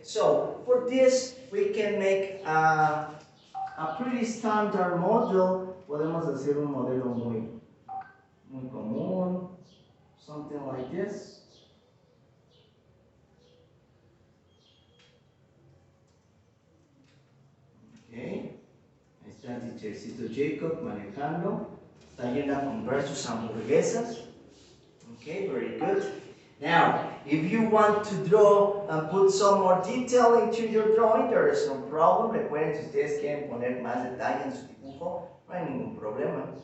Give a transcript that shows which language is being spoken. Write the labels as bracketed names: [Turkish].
[English] So, for this, we can make a pretty standard model. [Spanish] Podemos hacer un modelo muy común. [English] Something like this. [Spanish] Okay. Ahí está el teachercito Jacob manejando. Está yendo a comprar sus hamburguesas. [English] Okay, very good. Now, if you want to draw and put some more detail into your drawing, there is no problem. [Spanish] Recuerden, si ustedes quieren poner más detalle en su dibujo, no hay ningún problema.